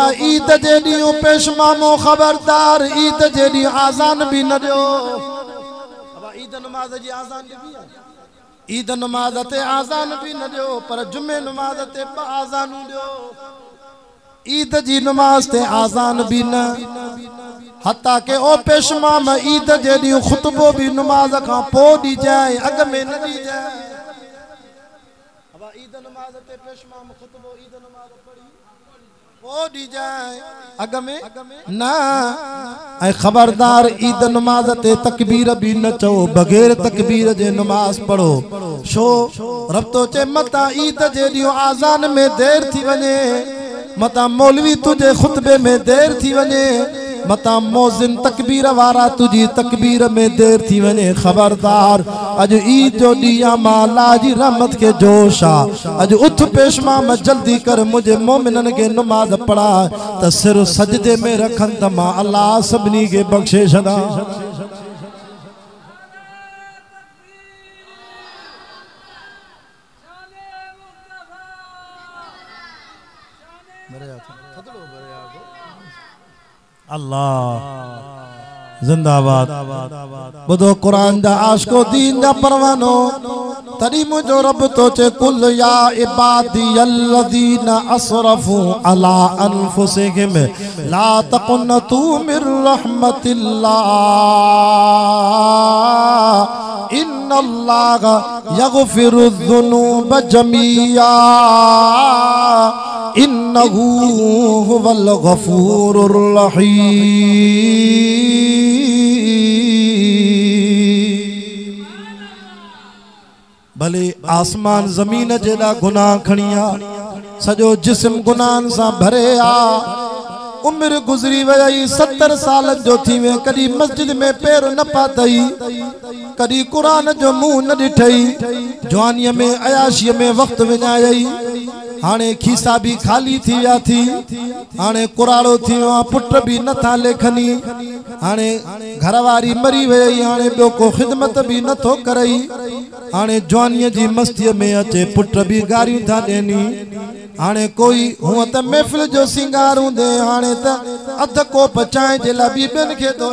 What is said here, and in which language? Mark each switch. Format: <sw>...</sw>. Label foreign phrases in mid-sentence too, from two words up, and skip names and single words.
<sd>ईद जे ॾींहुं पेशमामो खबरदार ईद जे ॾींहुं आज़ान भी न ॾियो ईद नमाज जी आज़ान ॾिबी आहे ईद नमाज ते आज़ान भी न ॾियो पर जुमे नमाज ते आज़ानूं ॾियो ईद जी नमाज ते आज़ान भी न हता के ओ पेशमाम ईद जे ॾींहुं खुतबो भी नमाज खां पोइ ॾिजाए अॻ में न ॾिजाए ईद नमाज ते पेशमाम खुतबो ईद नमाज पढ़ी पोइ ॾिजाए अॻ में न ऐं खबरदार ईद नमाज ते तकबीर भी न चओ बग़ैर तकबीर जे नमाज पढ़ो छो रब तो चे मता ईद जे ॾींहुं आज़ान में देर थी वञे मता मौलवी तुझे खुतबे में देर थी वञे मता मोज़िन तकबीर वारा तुझी तकबीर में देर थी वञे खबरदार अज ईद जो ॾींहुं मां अल्लाह जी रहमत के जोश आ अज उठ पेशमाम जल्दी कर मुझे मोमिनन के नमाज पढ़ा त सिर सजदे में रखन त मां अल्लाह सभिनी के बख्शे छदा अल्लाह जिंदाबाद बुधो कुरान दा आशिको दीन दा परवानो तड़ी मुझो रब तो चे</sd> <ar>قل يا عبادي الذين أسرفوا على أنفسهم لا تقنطوا من رحمة الله إن الله يغفر الذنوب جميعا إنه هو الغفور الرحيم</ar> <sd>भले आसमान जमीन जेड़ा गुनाह खणिया सजो जिस्म गुनाहन सा भरे आ उम्र गुजरी वई 70 साल जो थी वे कदी मस्जिद में पैर न पातई कदी कुरान जो मुंह न ॾिठई जवानीअ में अयाशी में वक्त विञायई हाने खीसा भी खाली थी विया थी हाने कुराड़ो थी वियो पुट भी न था लेखनी हाने घरवारी मरी वई हाने बियो को खिदमत भी न थो करई हाने जवानीअ जी मस्तीअ में अचे पुट भी गारियूं था ॾेनी हाने कोई हुआ त महफिल जो सिंगार हूंदे हाने त अध कोप चांहि जे लाइ ॿियनि खे तो</sd>